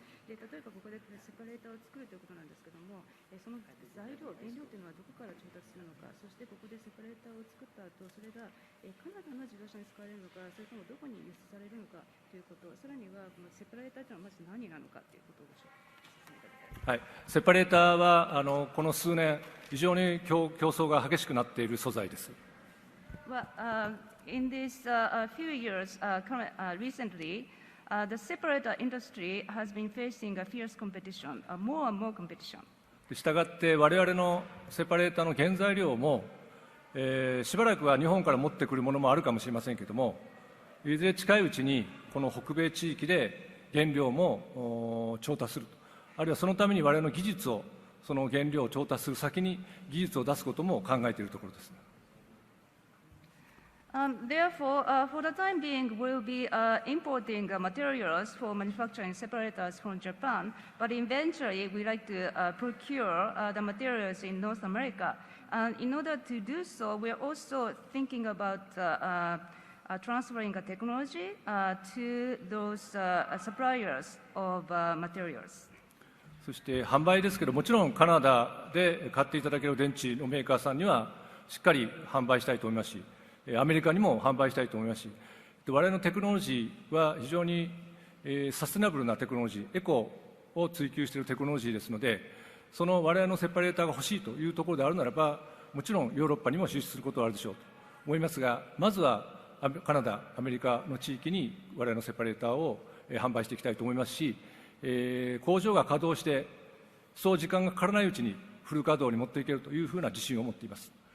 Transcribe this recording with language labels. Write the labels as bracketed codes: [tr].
[ja] で例えばここでセパレーターを作るということなんですけども、その材料、原料というのはどこから調達するのか、そしてここでセパレーターを作った後、それがカナダの自動車に使われるのか、それともどこに輸出されるのかということ、さらにはこのセパレーターというのはまず何なのかということをご紹介。はい、セパレーターはこの数年非常に競争が激しくなっている素材です。 [en] Well, in these few years, recently, the separator industry has been facing a fierce competition, more and more competition. [ja] したがって我々のセパレーターの原材料も、しばらくは日本から持ってくるものもあるかもしれませんけれども、いずれ近いうちにこの北米地域で原料も調達する、あるいはそのために我々の技術を、その原料を調達する先に技術を出すことも考えているところです。 [en] Therefore, for the time being, we'll be importing materials for manufacturing separators from Japan, but eventually we'd like to procure the materials in North America. And in order to do so, we're also thinking about transferring the technology to those suppliers of materials. [ja] そして販売ですけど、もちろんカナダで買っていただける電池のメーカーさんにはしっかり販売したいと思いますし、アメリカにも販売したいと思いますし、我々のテクノロジーは非常にサステナブルなテクノロジー、エコを追求しているテクノロジーですので、その我々のセパレーターが欲しいというところであるならば、もちろんヨーロッパにも進出することはあるでしょうと思いますが、まずはカナダ、アメリカの地域に我々のセパレーターを販売していきたいと思いますし、工場が稼働して、そう時間がかからないうちにフル稼働に持っていけるというふうな自信を持っています。